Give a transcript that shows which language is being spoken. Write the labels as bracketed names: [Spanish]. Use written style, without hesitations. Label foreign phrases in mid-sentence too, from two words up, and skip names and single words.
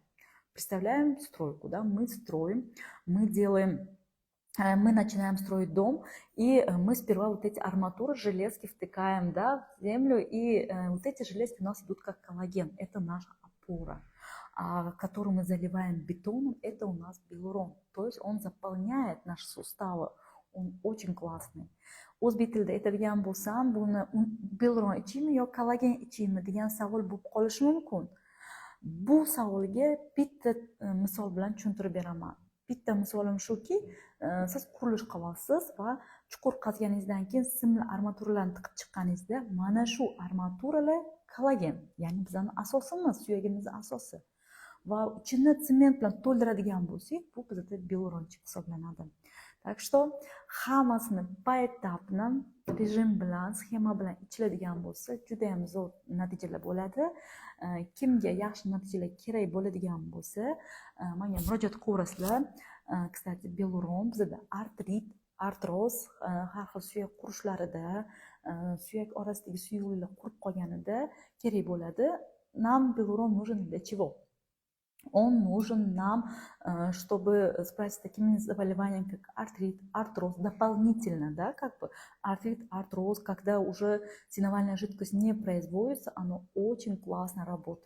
[Russian] Представляем стройку, да, мы строим, мы начинаем строить дом, и мы сперва вот эти арматуры, железки втыкаем, да, в землю, и вот эти железки у нас идут как коллаген, это наша опора. который мы заливаем бетоном, это у нас гиалурон. То есть он заполняет наши суставы. Он очень классный. [Uzbek] O'zbek tilida aytadigan bo'lsam, buni gиалурон ichaymi yo kollagen ichaymi degan savol bo'lib qolishi mumkin. Bu savolga bitta misol bilan tushuntirib beraman. Bitta misolim shuki, siz qurilish qilyapsiz va chuqur qazganingizdan keyin simli armaturalarni tiqib chiqqaningizda mana shu armaturalar kollagen, ya'ni bizning asosimiz, suyagimizning asosi. Va ichini sement bilan to'ldiradigan bo'lsak, bu bizda gиалурончик hisoblanadi. [Russian] Так что [Uzbek] hammasini poetapni rejim bilan, sxema bilan ichiladigan bo'lsa, juda ham zo'r natijalar bo'ladi. Kimga yaxshi natijalar kerak bo'ladigan bo'lsa, menga murojaat qilaverasizlar. Kстати, gиалурон bizda artrit, artroz, har xil suyak qurishlarida, suyak orasidagi suyuqliklar qurib qolganida kerak bo'ladi. [Russian] Нам gиалурон нужен для чего? Он нужен нам, чтобы справиться с такими заболеваниями, как артрит, артроз, дополнительно, да, как бы артрит, артроз, когда уже синовальная жидкость не производится, оно очень классно работает.